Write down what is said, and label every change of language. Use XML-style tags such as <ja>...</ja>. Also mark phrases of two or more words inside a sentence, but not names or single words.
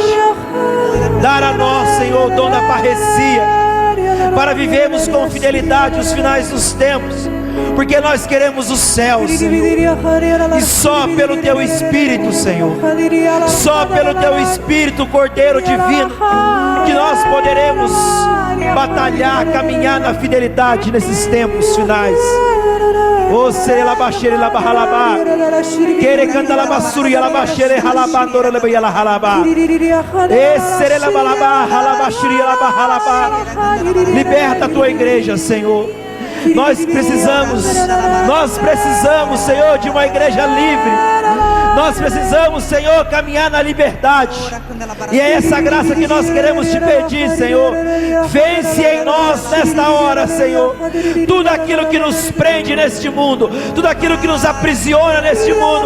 <pt>Dar a nós, Senhor, o dom da parresia, para vivermos com fidelidade os finais dos tempos, porque nós queremos o céu, Senhor, e só pelo teu Espírito, Senhor, só pelo teu Espírito, Cordeiro Divino, que nós poderemos batalhar, caminhar na fidelidade nesses tempos finais. O serela baixere la bahalaba, quere canta la basuri la baixere halabandora le bela halaba, e serela balaba halabashiri la bahalaba. Liberta a tua igreja, Senhor. Nós precisamos, Senhor, de uma igreja livre. Nós precisamos, Senhor, caminhar na liberdade. E é essa graça que nós queremos te pedir, Senhor. Vence em nós nesta hora, Senhor, tudo aquilo que nos prende neste mundo, tudo aquilo que nos aprisiona neste mundo.</pt>